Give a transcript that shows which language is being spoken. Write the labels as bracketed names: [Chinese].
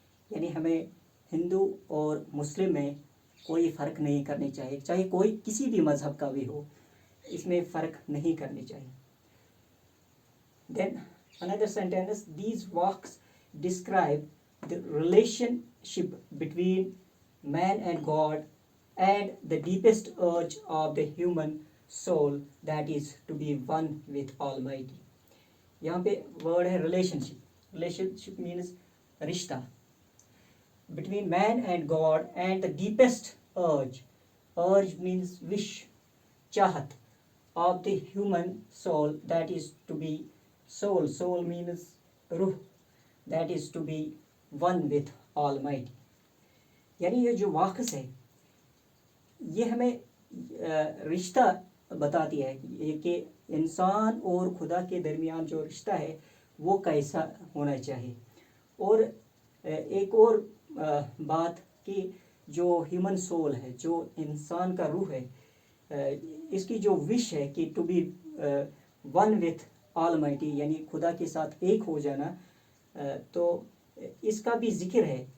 [Urdu] یعنی ہمیں ہندو اور مسلم میں کوئی فرق نہیں کرنی چاہیے, چاہے کوئی کسی بھی مذہب کا بھی ہو, اس میں فرق نہیں کرنی چاہیے. [English] Then another sentence, these walks describe the relationship between man and God and the deepest urge of the human soul, that is to be one with Almighty. [Urdu] یہاں پہ ورڈ ہے [English] relationship means رشتہ between man and God and the deepest urge means wish, چاہت, of the human soul, that is to be soul means روح, that is to be one with Almighty. [Urdu] یعنی یہ جو واقعہ ہے یہ ہمیں رشتہ بتاتی ہے کہ انسان اور خدا کے درمیان جو رشتہ ہے وہ کیسا ہونا چاہیے. اور ایک اور بات کہ جو ہیومن سول ہے, جو انسان کا روح ہے, اس کی جو وش ہے کہ [English] to be one with Almighty, [Urdu] یعنی خدا کے ساتھ ایک ہو جانا, تو اس کا بھی ذکر ہے.